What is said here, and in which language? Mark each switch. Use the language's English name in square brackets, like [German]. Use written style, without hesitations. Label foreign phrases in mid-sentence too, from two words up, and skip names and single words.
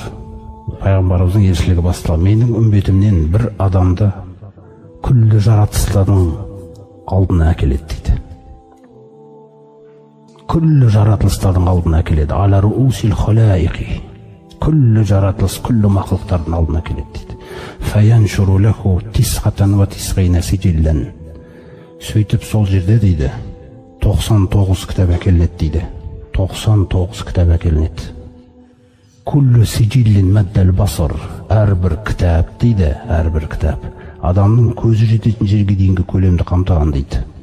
[Kazakh] Пайғамбарымыздың елшілігі басталған. Менің үмбетімнен бір адамды күллі жаратылыстардың алдына әкеледі дейді. Күллі жаратылыстардың алдына әкеледі. [Arabic] على رؤوس الخلائق. [Kazakh] Күллі жаратылыс, күллі мақлықтардың алдына әкеледі дейді. [Arabic] فينشر له تسعة وتسعين سجلا. [Kazakh] Сөйтіп сол жерде дейді 99 кітап әкелінеді дейді. 99 кітап әкелінеді. [Arabic] كل سجل مد البصر. [Kazakh] Әрбір кітап дейді, әрбір кітап адамның көзі жететін жерге дейінгі көлемді қамтыған дейді.